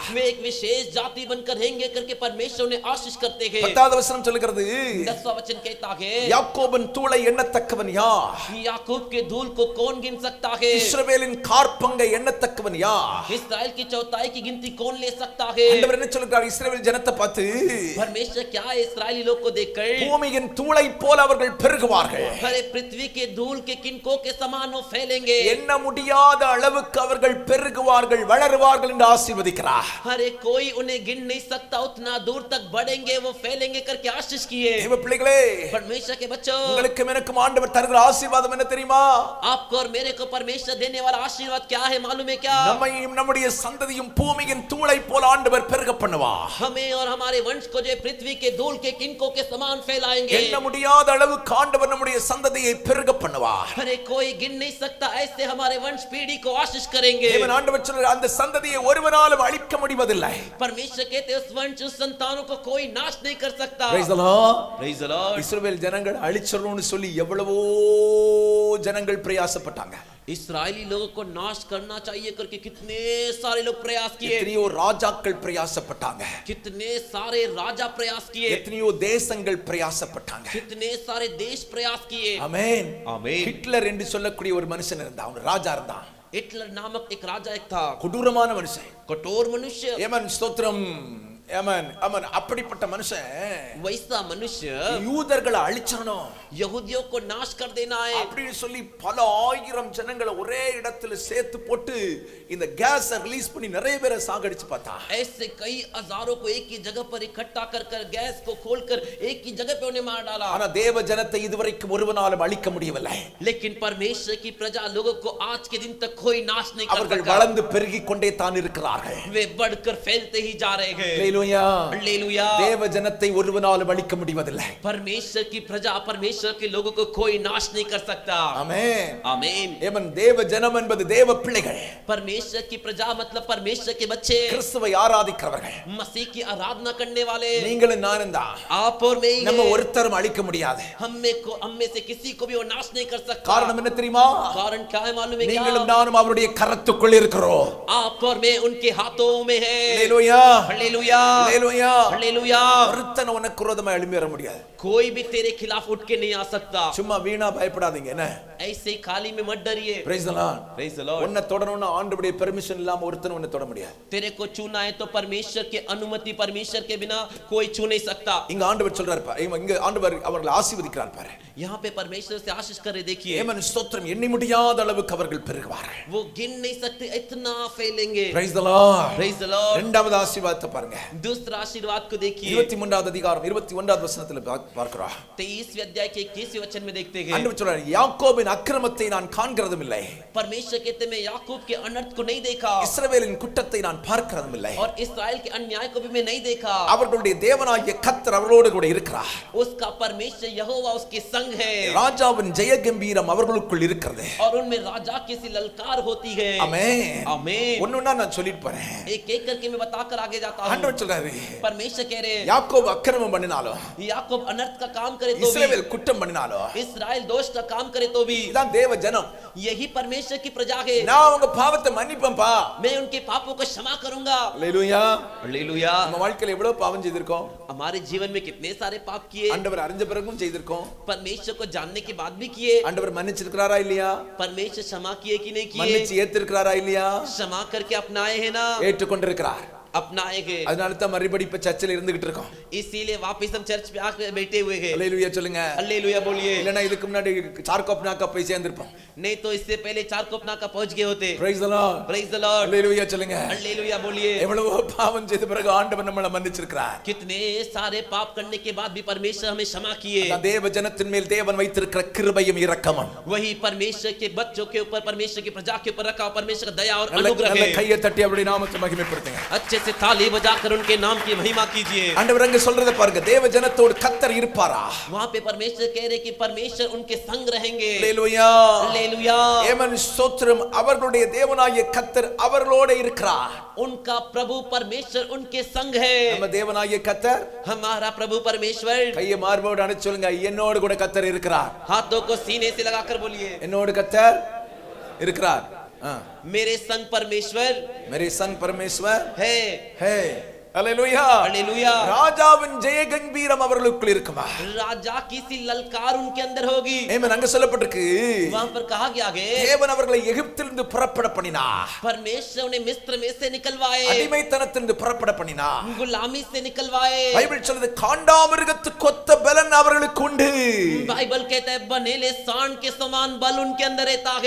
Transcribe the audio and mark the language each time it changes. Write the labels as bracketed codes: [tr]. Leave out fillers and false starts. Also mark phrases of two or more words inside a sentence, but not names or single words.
[hi] वे एक विशेष जाति बनकर रहेंगे करके परमेश्वर उन्हें आशीष करते हैं. [ta] 10வது வசனம் சொல்கிறது [hi] 10वां वचन कहता है [ta] யாக்கோபின் தூளை எண்ணத்தக்கவன் யார்? [hi] याकूब के धूल को कौन गिन सकता है? [ta] இஸ்ரவேலின் கார்பங்கை எண்ணத்தக்கவன் யார்? [hi] इस्राएल की चौथाई की गिनती कौन ले सकता है? [ta] ஆண்டவர் என்ன சொல்றார் இஸ்ரவேல் ஜனத்தை பார்த்து? [hi] परमेश्वर क्या है इस्राएली लोग को देखकर [ta] பூமியின் தூளை போல அவர்கள் பெருகுவார்கள். [hi] हरे पृथ्वी के धूल के किनकों के समान वो फैलेंगे. [ta] எண்ண முடியாத அளவுக்கு அவர்கள் பெருகுவார்கள் வளருவார்கள் என்று ஆசீர்வதிக்கிறார். [hi] हरे कोई उन्हें गिन नहीं सकता, उतना दूर तक बढ़ेंगे वो फैलेंगे करके आशीष किए. [ta] தேவ பிள்ளைகளே, [hi] परमेश्वर के बच्चों, [ta] உங்களுக்கும் எனக்கும் ஆண்டவர் தருகிற ஆசீர்வாதம் என்ன தெரியுமா? [hi] आपको और मेरे को परमेश्वर देने वाला आशीर्वाद क्या है मालूम है क्या? [ta] நம்மையும் நம்முடைய சந்ததியும் பூமியின் தூளை போல ஆண்டவர் பெருக பண்ணுவார். [hi] हमें और हमारे वंश को जो पृथ्वी के धूल के किनकों के समान फैलाएंगे. [ta] எண்ண முடியாத அளவுக்கு ஆண்டவர் நம்முடைய சந்ததியை பெருக பண்ணுவார். [hi] अरे कोई गिन नहीं सकता, ऐसे हमारे वंश पीढ़ी को आशीष करेंगे. [ta] தேவன் ஆண்டவர் சொல்றார், அந்த சந்ததியை ஒருவராலும் அழிக்க முடிவதில்லை. [hi] परमेश्वर कहते हैं उस वंश उस संतानों को कोई नाश नहीं कर सकता. [en] Praise the Lord. Praise the Lord. [ta] இஸ்ரவேல் ஜனங்கள் அழிச்சிரணும்னு சொல்லி எவ்வளவோ ஜனங்கள் பிரயாசப்பட்டாங்க. [hi] इस्राएली लोगों को नाश करना चाहिए करके कितने सारे लोग प्रयास किए. [ta] எத்தனையோ ராஜாக்கள் பிரயாசப்பட்டாங்க. [hi] कितने सारे राजा प्रयास किए. [ta] எத்தனையோ தேசங்கள் பிரயாசப்பட்டாங்க. [hi] कितने सारे देश प्रयास किए. [ta] ஆமென். ஆமென். ஹிட்லர் என்று சொல்லக்கூடிய ஒரு மனுஷன் இருந்தான், அவன் ராஜா இருந்தான். [hi] हिटलर नामक एक राजा एक था, [ta] கொடூரமான மனுஷன், [hi] कठोर मनुष्य. [ta] ஏமன் ஸ்தோத்திரம். ஆமென் ஆமென். அப்படிப்பட்ட மனுஷன் [hi] वैसा मनुष्य [ta] யூதர்களை அழிச்சணும், [hi] यहूदियों को नाश कर देना है [ta] அப்படின்னு சொல்லி பல ஆயிரம் ஜனங்களை ஒரே இடத்துல சேர்த்து போட்டு இந்த [en] gas release [ta] பண்ணி நிறைய பேரை சாகடிச்சு பார்த்தான். [hi] ऐसे कई हजारों को एक ही जगह पर इकट्ठा कर कर गैस को खोलकर एक ही जगह पे उन्हें मार डाला. [ta] ஆனா தேவ ஜனத்தை இதுவரைக்கும் ஒருவனாலும் அழிக்க முடியவில்லை. [hi] लेकिन परमेश्वर की प्रजा लोगों को आज के दिन तक कोई नाश नहीं कर [ta] அவர்கள் [hi] सका. [ta] வளர்ந்து பெருகி கொண்டே தான் இருக்கிறார்கள். [hi] वे बढ़कर फैलते ही जा रहे हैं. [ta] ஹalleluya. [hi] हालेलुया. [ta] தேவ ஜனத்தை ஒருவனாலும் அழிக்க முடிவதில்லை. [hi] परमेश्वर की प्रजा परमेश्वर के लोगों को कोई नाश नहीं कर सकता. [ta] ஆமென் [hi] आमीन. [ta] ஏமன். தேவ ஜனம் என்பது தேவ பிள்ளைகள், [hi] परमेश्वर की प्रजा मतलब परमेश्वर के बच्चे, [ta] கிறிஸ்துவை ஆராதிக்கிறவர்கள். [hi] मसीह की आराधना करने वाले [ta] நீங்களும் நானும் தான். [hi] आप और मैं ही [ta] நம்ம [hi] हैं. [ta] ஒருத்தரும் அழிக்க முடியாது. [hi] हम में से किसी को भी वो नाश नहीं कर सकता. [ta] காரணம் என்ன தெரியுமா? [hi] कारण क्या है मालूम है क्या? [ta] நீங்களும் நானும் அவருடைய கரத்துக்குள் இருக்கிறோம். [hi] आप और मैं उनके हाथों में है. [ta] ஹalleluya. [hi] हालेलुया. [ta] ஹalleluya. [hi] हालेलुया. [ta] ஒருத்தன் உனக்கு விரோதமா எழும்பி வர முடியாது. [hi] कोई भी तेरे खिलाफ उठ के नहीं आ सकता. [ta] சும்மா வீணா பயப்படாதீங்க. என்ன? [hi] ऐसे खाली में मत डरिए. [en] Praise the Lord. Praise the Lord. [ta] உன்னை தொடணும்னா ஆண்டவருடைய பெர்மிஷன் இல்லாம ஒருத்தன் உன்னை தொட முடியாது. [hi] तेरे को छूना है तो परमेश्वर के अनुमति, परमेश्वर के बिना कोई छू नहीं सकता. [ta] இங்க ஆண்டவர் சொல்றாரு பாரு, இங்க ஆண்டவர் அவர்களை ஆசீர்வதிக்கிறார் பாரு. [hi] यहाँ पे परमेश्वर से आशीष कर देखिए. [ta] ஏமன் ஸ்தோத்திரம். எண்ணி முடியாத அளவுக்கு அவர்கள் பெருகுவார்கள். [hi] वो गिन नहीं सकते, इतना फैलेंगे. [en] Praise the Lord. Praise the Lord. [ta] இரண்டாவது ஆசீர்வாதத்தை பாருங்க. [hi] दूसरा आशीर्वाद को देखिए. [ta] 23வது அதிகாரம் 21வது வசனத்துல பார்க்கிறோம். [hi] 23वें अध्याय के 21वें वचन में देखते हैं. [ta] ஆண்டவர் சொல்றாரு, யாக்கோபின் அக்கிரமத்தை நான் காண்கிறதும் இல்லை, [hi] परमेश्वर कहते मैं याकूब के अनर्थ को नहीं देखा [ta] இஸ்ரவேலின் குற்றத்தை நான் பார்க்கிறதும் இல்லை, [hi] और इस्राएल के अन्याय को भी मैं नहीं देखा. [ta] அவர்களுடைய தேவனாகிய கர்த்தர் அவர்களோடு கூட இருக்கிறார். [hi] उसका परमेश्वर यहोवा उसके संग है. [ta] ராஜாவின் ஜெய கம்பீரம் அவர்களுக்குள் இருக்கிறது. [hi] और उनमें राजा की सी ललकार होती है. [ta] ஆமென். [hi] आमीन. [ta] ஒண்ணுன்னா நான் சொல்லிட்டு போறேன். [hi] एक एक करके मैं बताकर आगे जाता हूं. [ta] ஆண்டவர் சொல்றாரு, [hi] परमेश्वर कह रहे हैं [ta] யாக்கோபு அக்கிரமம் பண்ணினாலும், [hi] याकूब अनर्थ का काम करे तो भी, [ta] இஸ்ரவேல் குற்றம் பண்ணினாலும், [hi] इस्राएल दोष का काम करे तो भी, [ta] இதான் தேவ ஜனம். [hi] यही परमेश्वर की प्रजा है. [ta] நான் அவங்க பாவத்தை மன்னிப்பேன்பா. [hi] मैं उनके पापों को क्षमा करूंगा. [ta] ஹalleluya. [hi] हालेलुया. [ta] நம்ம வாழ்க்கையில எவ்வளவு பாவம் செய்திருக்கோம். [hi] हमारे जीवन में कितने सारे पाप किए. [ta] ஆண்டவர் அறிஞ்ச பிறகும் செய்திருக்கோம். [hi] परमेश्वर को जानने के बाद भी किए. [ta] ஆண்டவர் மன்னிச்சிருக்கிறாரா இல்லையா? [hi] परमेश्वर क्षमा किए कि नहीं किए. [ta] மன்னிச்சு ஏத்திருக்கிறாரா இல்லையா? [hi] क्षमा करके अपनाए हैं ना. [ta] ஏற்றுக்கொண்டிருக்கிறார். [hi] अपनाएंगे. [ta] அதனால தான் மறுபடி இப்ப சர்ச்சில் இருந்துகிட்டு இருக்கோம். [hi] इसीलिए वापस हम चर्च में आकर बैठे हुए हैं. [ta] ஹalleluya சொல்லுங்க. [hi] हालेलुया बोलिए. [ta] இல்லனா இதுக்கு முன்னாடி சார்கோப்னாக்கா போய் சேர்ந்திருப்போம். [hi] नहीं तो इससे पहले चार कोपना का पहुंच गए होते. [en] praise the lord. Praise the Lord. [ta] ஹalleluya சொல்லுங்க. [hi] हालेलुया बोलिए. [ta] எவ்வளவு பாவம் செய்த பிறகு ஆண்டவர் நம்மளை மன்னிச்சிருக்கிறார். [hi] कितने सारे पाप करने के बाद भी परमेश्वर हमें क्षमा किए. [ta] அந்த தேவ ஜனத்தின் மேல் தேவன் வைத்திருக்கிற கிருபையும் இரக்கமும். [hi] वही परमेश्वर के बच्चों के ऊपर, परमेश्वर की प्रजा के ऊपर रखा परमेश्वर का दया और अनुग्रह [ta] நல்ல [hi] है. [ta] கையை தட்டி அவருடைய நாமத்தை மகிமைப்படுத்துங்க. [hi] अच्छे से ताली बजाकर उनके नाम की महिमा कीजिए. [ta] ஆண்டவர் அங்க சொல்றத பாருங்க, தேவ ஜனத்தோடு கர்த்தர் இருப்பாரா? [hi] वहां पे परमेश्वर कह रहे कि परमेश्वर उनके संग रहेंगे. [ta] ஹalleluya. [hi] हालेलुया. [ta] ஆமென் ஸ்தோத்திரம். அவர்களுடைய தேவனாகிய கர்த்தர் அவர்களோடு இருக்கிறார். [hi] उनका प्रभु परमेश्वर उनके संग है. [ta] நம்ம தேவனாகிய கர்த்தர், [hi] हमारा प्रभु परमेश्वर. [ta] கையை மார்போடு அணைச்சு சொல்லுங்க, என்னோடு கூட கர்த்தர் இருக்கிறார். [hi] हाथों को सीने से लगाकर बोलिए, [ta] என்னோடு கர்த்தர் இருக்கிறார். [hi] मेरे संग परमेश्वर मेरे संग परमेश्वर है. है. हालेलुया. हालेलुया. [ta] ராஜாவின் ஜெய கம்பீரம் அவர்களுக்குள் இருக்குமா? [hi] राजा की सी ललकार उनके अंदर होगी. [ta] ஆமென். அங்க சொல்லப்பட்டிருக்கு, [hi] वहां पर कहा गया है [ta] தேவன் அவர்களை எகிப்திலிருந்து புறப்பட பண்ணினார். [hi] परमेश्वर उन्हें मिस्र में से निकलवाए, [ta] அடிமைத்தனத்திலிருந்து புறப்பட பண்ணினார். [hi] गुलामी से निकलवाए. [ta] பைபிள் சொல்லுது, காண்டாமிருகத்து கொத்த பலன் அவர்களுக்கு உண்டு. [hi] बाइबल कहता है बनेले सांड के समान बल उनके अंदर रहता है.